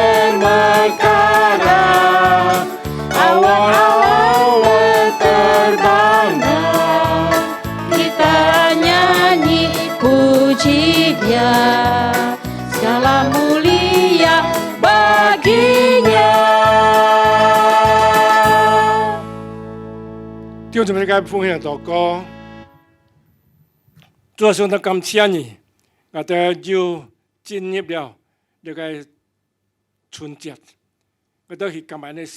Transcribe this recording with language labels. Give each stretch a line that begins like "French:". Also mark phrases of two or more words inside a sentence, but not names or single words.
Indonesian: bermekaran awan-awan berterbangan kita nyanyi puji Dia segala mulia baginya
Cantonese: 弟兄姊妹，该奉献祷告，主上帝感謝你，我哋要進入了呢個春節，我哋去感恩的